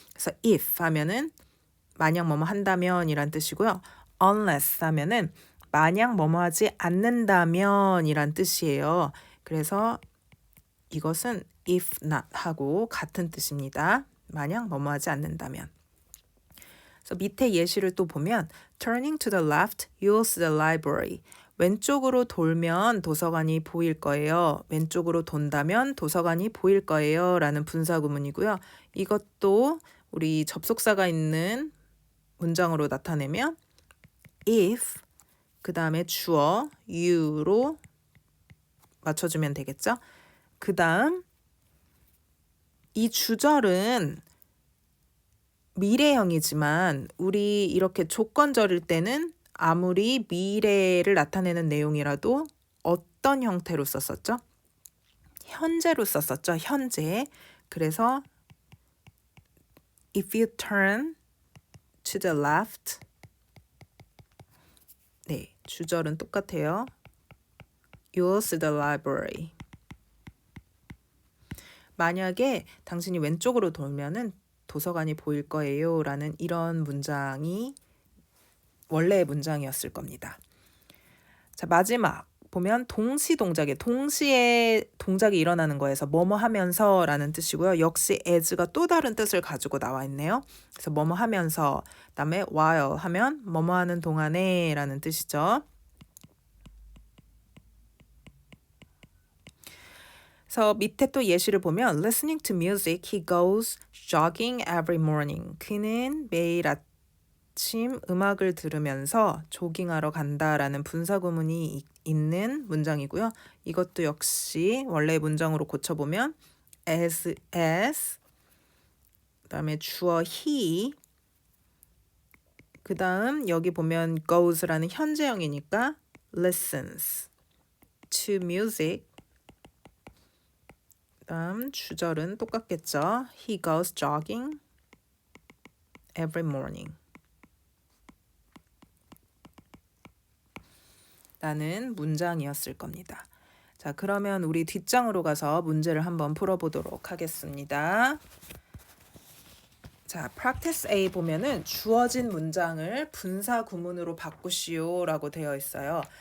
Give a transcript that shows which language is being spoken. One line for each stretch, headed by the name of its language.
Korean: 그래서 if 하면은 만약 뭐뭐 한다면 이란 뜻이고요. unless 하면은 만약 뭐뭐 하지 않는다면 이란 뜻이에요. 그래서 이것은 if not 하고 같은 뜻입니다. 만약 뭐뭐 하지 않는다면. 그래서 밑에 예시를 또 보면
English: turning to the left, you'll see the library.
Korean: 왼쪽으로 돌면 도서관이 보일 거예요. 왼쪽으로 돈다면 도서관이 보일 거예요. 라는 분사 구문이고요. 이것도 우리 접속사가 있는 문장으로 나타내면 if, 그 다음에 주어 you로 맞춰주면 되겠죠. 그 다음 이 주절은 미래형이지만 우리 이렇게 조건절일 때는 아무리 미래를 나타내는 내용이라도 어떤 형태로 썼었죠? 현재로 썼었죠. 현재.
English: 그래서 if you turn to the left,
Korean: 네, 주절은 똑같아요.
English: You'll see the library.
Korean: 만약에 당신이 왼쪽으로 돌면은 도서관이 보일 거예요 라는 이런 문장이 원래의 문장이었을 겁니다. 자, 마지막 보면 동시 동작에 동시에 동작이 일어나는 거에서 뭐뭐 하면서 라는 뜻이고요. 역시 as가 또 다른 뜻을 가지고 나와 있네요. 그래서 뭐뭐 하면서 그다음에 while 하면 뭐뭐 하는 동안에 라는 뜻이죠. 그래서 밑에 또 예시를 보면
English: listening to music, he goes jogging every morning.
Korean: 그는 매일 아침 음악을 들으면서 조깅하러 간다라는 분사구문이 있는 문장이고요. 이것도 역시 원래의 문장으로 고쳐보면 as, 그다음에 주어 he, 그다음 여기 보면 goes라는 현재형이니까
English: listens to music.
Korean: 그다음 주절은 똑같겠죠.
English: He goes jogging every morning.
Korean: 라는 문장이었을 겁니다. 자, 그러면 우리 뒷장으로 가서 문제를 한번 풀어보도록 하겠습니다. 자, practice A 보면은 주어진 문장을 분사 구문으로 바꾸시오 라고 되어 있어요.